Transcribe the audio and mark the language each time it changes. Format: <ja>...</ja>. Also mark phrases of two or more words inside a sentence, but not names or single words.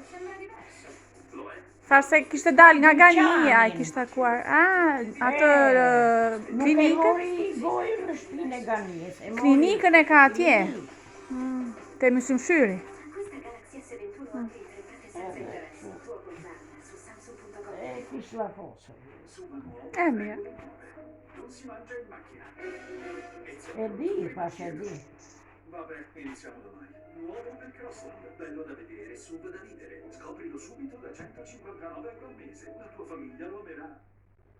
<sq>Thash se kishte dalë nga Gania, I kishte takuar. Atë Nuk e klinikën. mori gojën në shtëpinë e Ganijes. Klinikën e ka atje. Te Mysymshyri. Kish la fossa. Mirë.</sq> <it>Non si mangia in macchina. Faccia di. Vabbè, iniziamo domani. Nuovo del Crossland, bello da vedere, sub da ridere. Scoprilo subito da 159 euro al mese. La tua famiglia lo amerà.</it>